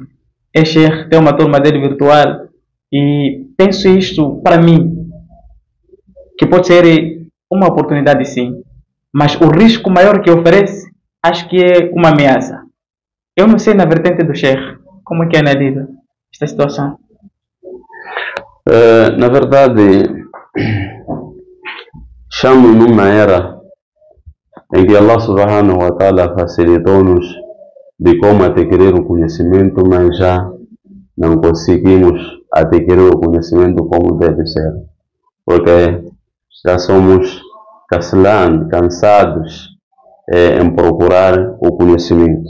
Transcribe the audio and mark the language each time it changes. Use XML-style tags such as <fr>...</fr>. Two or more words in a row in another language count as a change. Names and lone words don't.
<pt>É Sheikh, tem uma turma dele virtual e penso isto para mim, que pode ser uma oportunidade sim, mas o risco maior que oferece, acho que é uma ameaça. Eu não sei na vertente do Sheikh, como é que analisa esta situação? Na verdade, Estamos numa era em que</pt> <ar>الله سبحانه وتعالى</ar> <pt>facilitou-nos de como adquirir o conhecimento, mas já não conseguimos adquirir o conhecimento como deve ser, porque já somos cansados em procurar o conhecimento.</pt>